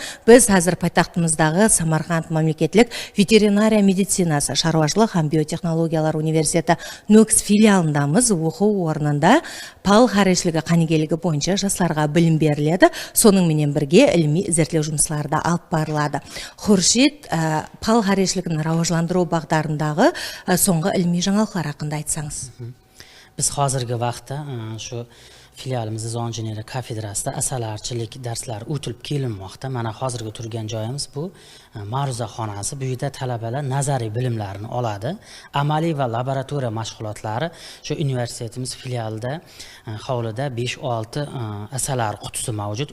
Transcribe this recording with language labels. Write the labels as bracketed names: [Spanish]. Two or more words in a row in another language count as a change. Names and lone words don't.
[Kara-Kalpak] Біз қазір пайтақтымыздағы Самарқанд мемлекеттік ветеринария медицинасы шаруашылық һәм биотехнологиялар университеті НУКС филиалындамыз. Оқу орнында пал харешілігі қанегелігі бойынша жастарға білім беріледі. Соның менен бірге ilmi зерттеу жұмыстары да алып барылады. Хуршид пал харешілігін рауажландыру бағдарындағы соңғы ilmi жаңалықтар хақында айтсаңыз. [Uzbek] Biz hozirgi vaqtda shu filialimiz injiniya kafedrasida asalarichilik darslari o'tilib kelinmoqda. Mana hozirgi turgan joyimiz bu ma'ruza xonasi. Bu yerda talabalar nazariy bilimlarini oladi. Amaliy va laboratoriya mashg'ulotlari shu universitetimiz filialida hovlida 5-6 asalar qutisi mavjud.